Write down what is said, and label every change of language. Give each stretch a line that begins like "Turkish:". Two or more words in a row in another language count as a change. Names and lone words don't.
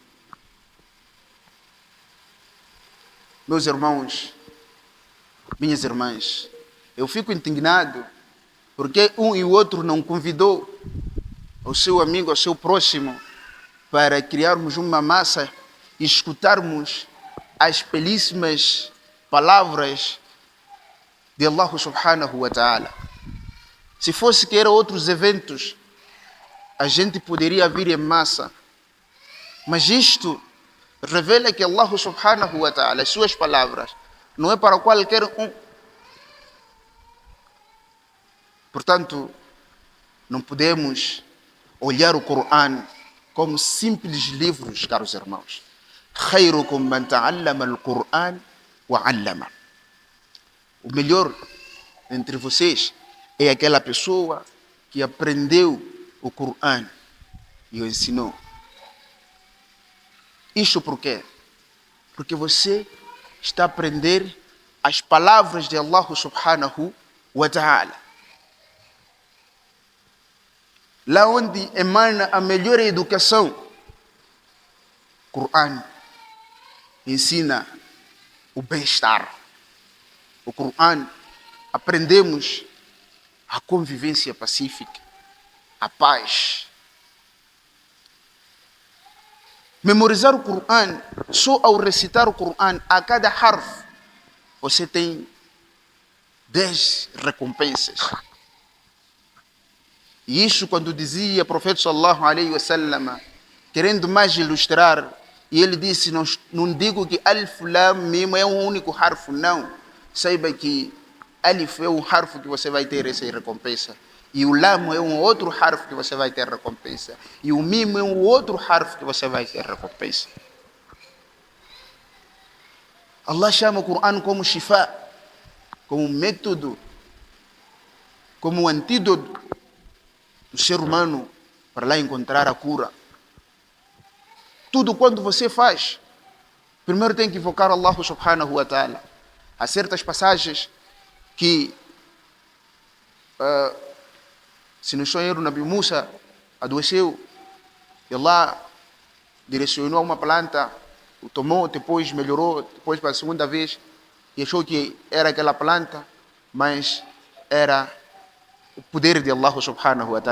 Portuguese: Meus irmãos, minhas irmãs, eu fico indignado porque um e o outro não convidou o seu amigo, o seu próximo, para criarmos uma massa e escutarmos as belíssimas palavras de
Arabic: الله سبحانه وتعالى.
Portuguese: Se fosse que eram outros eventos, a gente poderia vir em massa. Mas isto revela que
Arabic: الله سبحانه وتعالى,
Portuguese: as suas palavras, não é para qualquer um. Portanto, não podemos olhar o Corão como simples livros, caros irmãos.
Arabic: خيركم من تعلم القرآن وعلمه.
Portuguese: O melhor entre vocês é aquela pessoa que aprendeu o Corão e o ensinou. Isto por quê? Porque você está a aprender as palavras de
Arabic: الله سبحانه وتعالى.
Portuguese: Lá onde emana a melhor educação, o Corão ensina o bem-estar. O Corão aprendemos a convivência pacífica, a paz. Memorizar o Corão, só ao recitar o Corão, a cada harf, você tem 10 recompensas. E isso quando dizia o profeta
Arabic: صلى الله عليه وسلم,
Portuguese: querendo mais ilustrar, e ele disse, não digo que
Arabic: ألف لام ميم
Portuguese: é um único harf, não. Saiba que alif é um harf que você vai ter essa recompensa. E o lam é um outro harf que você vai ter recompensa. E o mim é um outro harf que você vai ter recompensa. Allah chama o Corão como shifa, como método, como antídoto do ser humano para lá encontrar a cura. Tudo quando você faz, primeiro tem que invocar
Arabic: الله سبحانه وتعالى.
Portuguese: Há certas passagens que, se não estou em erro, Nabi Musa adoeceu e Allah direcionou a uma planta, o tomou, depois melhorou, depois para a segunda vez e achou que era aquela planta, mas era o poder de
Arabic: الله سبحانه وتعالى.